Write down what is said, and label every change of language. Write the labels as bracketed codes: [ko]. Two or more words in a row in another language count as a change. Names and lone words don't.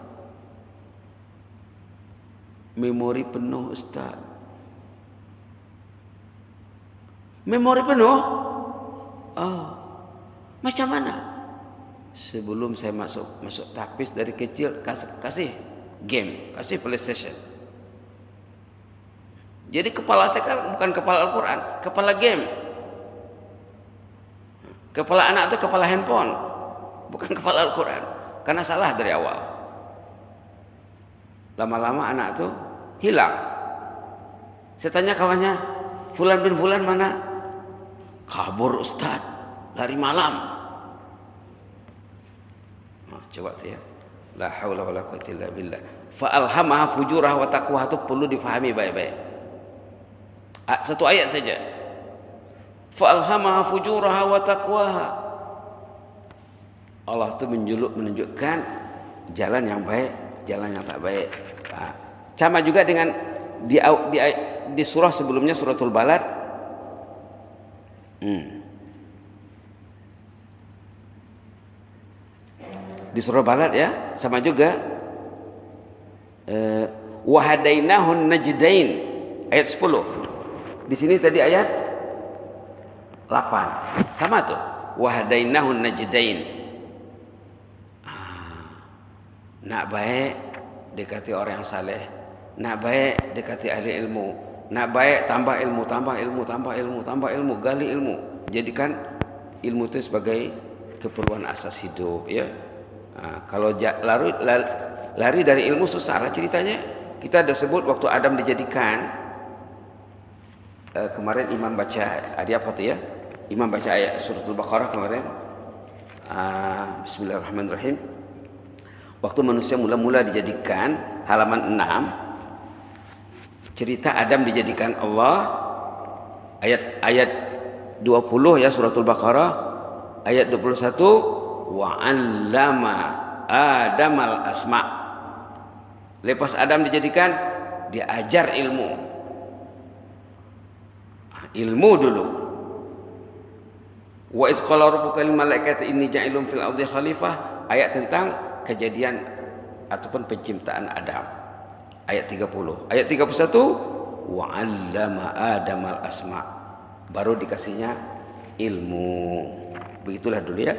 [ms] Memori penuh Ustaz. Memori penuh? Oh, macam mana? Sebelum saya masuk tahfiz dari kecil kasih game, kasih PlayStation. Jadi kepala saya kan bukan kepala Al-Quran, kepala game. Kepala anak itu kepala handphone, bukan kepala Al-Quran. Karena salah dari awal. Lama-lama anak itu hilang. Saya tanya kawannya, Fulan bin Fulan mana? Kabur Ustaz, lari malam. Coba tu ya. [ar] لا حول ولا قوة إلا بالله. فألهمها فجورها وتقواها, [ms] itu perlu difahami baik-baik. Satu ayat saja. [ar] فألهمها فجورها وتقواها. [ms] Allah itu menunjukkan jalan yang baik, jalan yang tak baik. Sama juga dengan di surah sebelumnya, suratul Balad. Di surah Balad ya, sama juga [ar] وهديناه النجدين [ms] ayat 10. Di sini tadi ayat 8. Sama tuh. [ar] وهديناه النجدين. [ms] Nak baik dekati orang yang saleh. Nak baik dekati ahli ilmu. Nak baik tambah ilmu, tambah ilmu, tambah ilmu, tambah ilmu, gali ilmu. Jadikan ilmu itu sebagai keperluan asas hidup, ya. Kalau lari dari ilmu susah lah ceritanya. Kita ada sebut waktu Adam dijadikan, kemarin Imam baca apa tuh ya? Imam baca ayat suratul Baqarah kemarin. Bismillahirrahmanirrahim. Waktu manusia mula-mula dijadikan, halaman 6, cerita Adam dijadikan Allah, ayat 20 ya suratul Baqarah, ayat 21, [ar] وعلم آدم الأسماء'. [ms] Lepas Adam dijadikan, dia ajar ilmu. Ilmu dulu. [ar] وإذ قال ربك للملائكة إني جاعل في الأرض خليفة, [ms] ayat tentang kejadian ataupun penciptaan Adam. Ayat 30. [ar] Ayat 31, وعلم آدم الأسماء'. [ms] Baru dikasihnya ilmu. Begitulah dulu ya.